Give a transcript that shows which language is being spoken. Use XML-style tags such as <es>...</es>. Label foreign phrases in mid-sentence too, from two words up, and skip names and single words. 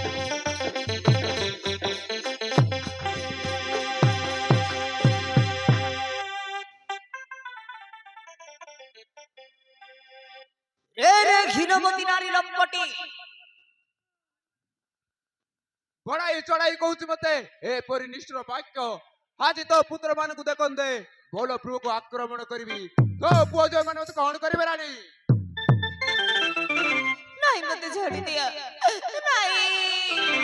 <or>ରେ ରେ ଘିଣମତୀ ନାରୀ ଲମ୍ପଟୀ ବଢାଇ ଚଢାଇ କହୁଛି ମତେ ଏପରି ନିଷ୍ଠୁର ବାକ୍ୟ ଆଜି ତୋ ପୁତ୍ର ମାନଙ୍କୁ ଦେଖନ୍ତେ ଭଲ ପୁଅକୁ ଆକ୍ରମଣ କରିବି ତୋ ପୁଅ ଝିଅ ମାନେ ମତେ କଣ କରିବେ ରାଣୀ ନାହିଁ ମତେ ଛାଡ଼ି ଦିଅ ନାହିଁ</or>